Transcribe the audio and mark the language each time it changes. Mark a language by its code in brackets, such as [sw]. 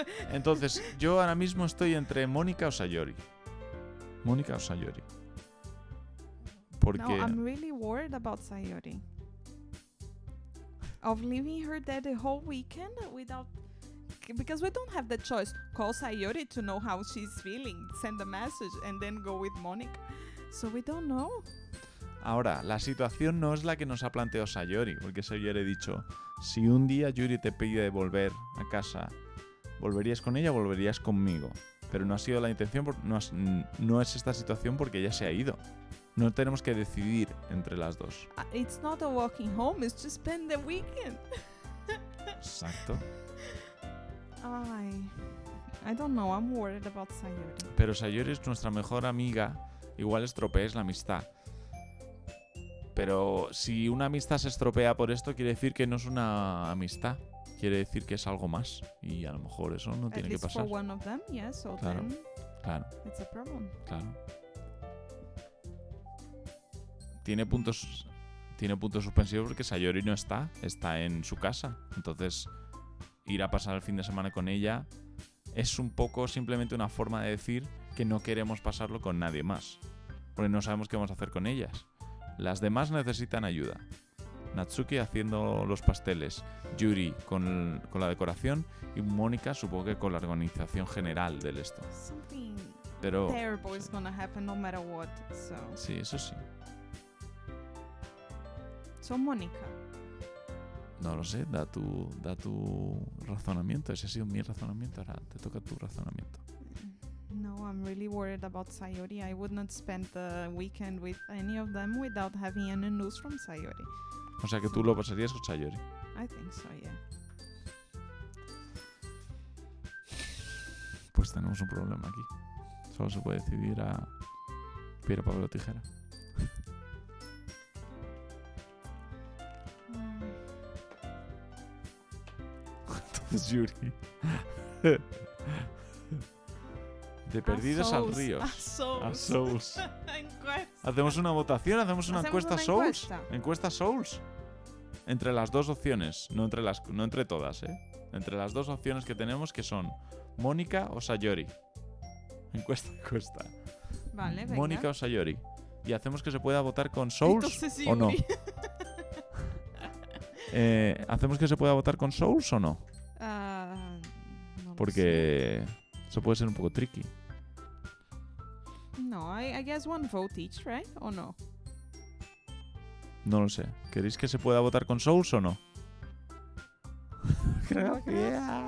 [es] Entonces, yo ahora mismo estoy entre Mónica o Sayori. Porque... [en] No, I'm really worried about Sayori. Of leaving her there the whole weekend without... Because we don't have the choice. Call Sayori to know how she's feeling. Send a message and then go with Monica. So we don't know. [es] Ahora, la situación no es la que nos ha planteado Sayori, porque Sayori ha dicho, si un día Yuri te pide volver a casa, ¿volverías con ella o volverías conmigo? Pero no ha sido la intención, no es esta situación porque ella se ha ido. No tenemos que decidir entre las dos. [en] It's not a walking home, it's just spend the weekend. [es] Exacto. [en] I don't know, I'm worried about Sayori. [es] Pero Sayori es nuestra mejor amiga, igual estropees la amistad. Pero si una amistad se estropea por esto, quiere decir que no es una amistad. Quiere decir que es algo más. Y a lo mejor eso no tiene que pasar. [en] For one of them, yes, so [es] claro, [en] then [es] claro. [en] It's a problem. [es] Claro. Tiene puntos suspensivos porque Sayori no está en su casa. Entonces, ir a pasar el fin de semana con ella es un poco simplemente una forma de decir que no queremos pasarlo con nadie más. Porque no sabemos qué vamos a hacer con ellas. Las demás necesitan ayuda. Natsuki haciendo los pasteles, Yuri con la decoración y Mónica supongo que con la organización general del esto. [en] Something [es] Pero [en] terrible is gonna happen no matter what. So. [es] Sí, eso sí. [en] So Mónica. [es] No lo sé, da tu razonamiento. Ese ha sido mi razonamiento, ahora te toca tu razonamiento. [en] No, I'm really worried about Sayori. I would not spend the weekend with any of them without having any news from Sayori. [es] O sea que tú lo pasarías con Sayori. [en] I think so, yeah. [es] Pues tenemos un problema aquí. Solo se puede decidir a piedra, papel o tijera. Entonces Yuri. De perdidos al ríos. A Souls. Hacemos una votación, hacemos una encuesta Souls. Encuesta Souls. Entre las dos opciones, no entre todas, entre las dos opciones que tenemos, que son Mónica o Sayori. Encuesta. Vale, venga. Mónica o Sayori. Y hacemos que se pueda votar con Souls o no. ¿Hacemos que se pueda votar con Souls o no? No porque eso puede ser un poco tricky. [en] No, I guess one vote each, right? [es] ¿O no? No lo sé. ¿Queréis que se pueda votar con Souls o no? Gracias.